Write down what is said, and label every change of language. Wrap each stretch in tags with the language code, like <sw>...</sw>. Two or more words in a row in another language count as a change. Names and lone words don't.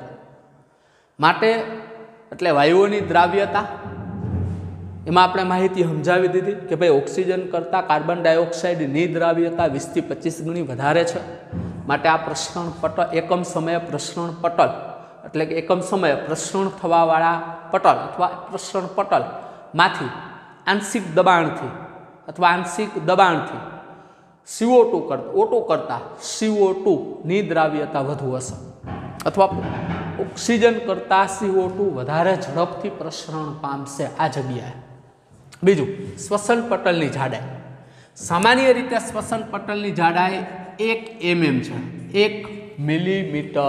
<gu>માટે એટલે વાયુઓની દ્રાવ્યતા, એમાં આપણે માહિતી સમજાવી દીધી કે ભાઈ ઓક્સિજન કરતાં</gu> <en>carbon dioxideની</en> <gu>દ્રાવ્યતા 20 થી 25 ગણી વધારે છે। માટે આ પ્રસરણ પટલ, એકમ સમયે પ્રસરણ પટલ એટલે કે એકમ સમયે પ્રસરણ થવાવાળા પટલ અથવા પ્રસરણ પટલમાંથી આંશિક દબાણથી અથવા આંશિક દબાણથી CO2 O2 કરતા CO2 ની દ્રાવ્યતા વધુ હશે અથવા ઓક્સિજન કરતા CO2 વધારે ઝડપથી પ્રસરણ પામશે આ જગ્યાએ. બીજું, શ્વસન પટલની જાડાઈ. સામાન્ય રીતે શ્વસન પટલની જાડાઈ 1 mm છે, 1 મિલીમીટર.</gu>